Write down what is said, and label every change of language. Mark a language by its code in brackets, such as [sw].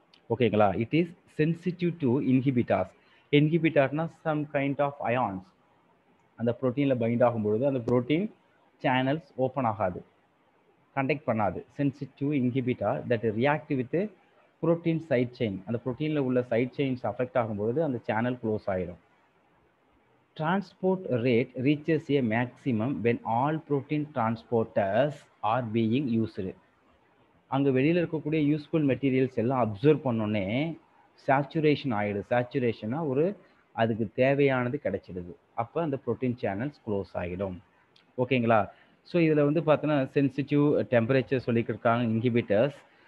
[ta] ஓகேங்களா, [en] It is sensitive to inhibitors. [ta] இன்ஹிபிட்டார்னா some kind of ions அந்த ப்ரோட்டீனில் find ஆகும்பொழுது அந்த protein channels open ஆகாது, conduct பண்ணாது. [en] Sensitive inhibitor that react with protein side chain. [ta] அந்த ப்ரோட்டீனில் உள்ள side chains affect ஆகும்பொழுது அந்த channel close ஆகிடும். [en] Transport rate reaches a maximum when all protein transporters are being used. [ta] அங்கே வெளியில் இருக்கக்கூடிய யூஸ்ஃபுல் மெட்டீரியல்ஸ் எல்லாம் அப்சர்வ் பண்ணோன்னே சேச்சுரேஷன் ஆகிடுது. சேச்சுரேஷனா ஒரு அதுக்கு தேவையானது கிடைச்சிடுது. அப்போ அந்த ப்ரோட்டீன் சேனல்ஸ் க்ளோஸ் ஆகிடும். ஓகேங்களா, ஸோ இதில் வந்து பார்த்தோன்னா சென்சிட்டிவ் டெம்பரேச்சர் சொல்லிக்கிருக்காங்க இன்ஹிபிட்டர்ஸ்.